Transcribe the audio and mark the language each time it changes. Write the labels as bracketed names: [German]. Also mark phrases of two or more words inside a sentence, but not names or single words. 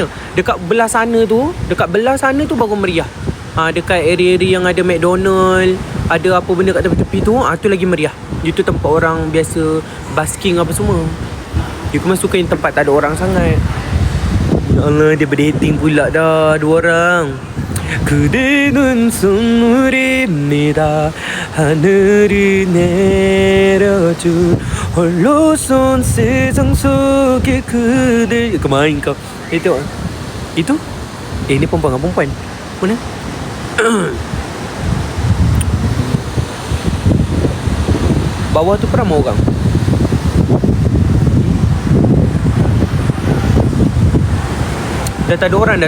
[Malay] Dekat belah sana tu baru meriah. Dekat area-area yang ada McDonald, ada apa benda kat tepi-tepi tu, tu lagi meriah. Itu tempat orang biasa basking apa semua. Ikman suka yang tempat tak ada orang sangat. Ya Allah, dia berdating pula dah dua orang. [Korean] 그대는 선물입니다. 하늘이 내려준 홀로선 세상 속에 그댈. [Malay] Kemain kau. Itu? Ini perempuan dengan perempuan. Mana? Bawah tu ramai orang. Dah tak ada orang dah.